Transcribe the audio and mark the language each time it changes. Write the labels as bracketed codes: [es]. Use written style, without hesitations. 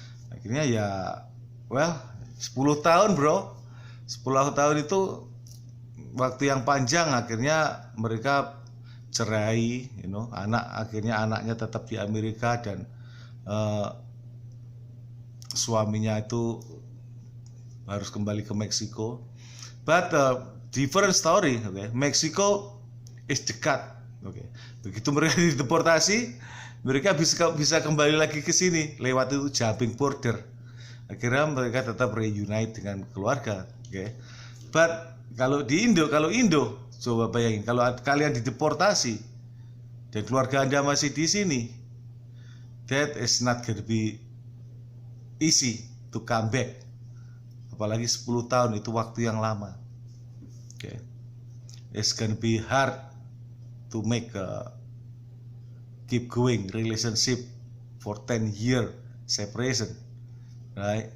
[id] Akhirnya ya 10 tahun bro, 10 tahun itu waktu yang panjang. Akhirnya mereka cerai, akhirnya anaknya tetap di Amerika, dan suaminya itu harus kembali ke Meksiko. [en] But different story, okay? [id] Meksiko is dekat, okay? Begitu mereka dideportasi, mereka bisa kembali lagi ke sini lewat itu [en] jumping border. [id] Akhirnya mereka tetap reunite dengan keluarga, okay? But kalau Indo, coba bayangin kalau kalian dideportasi dan keluarga Anda masih di sini, [en] that is not gonna be easy to come back. [id] Apalagi 10 tahun itu waktu yang lama. [en] Okay. It's gonna be hard to make keep going relationship for 10-year separation, right?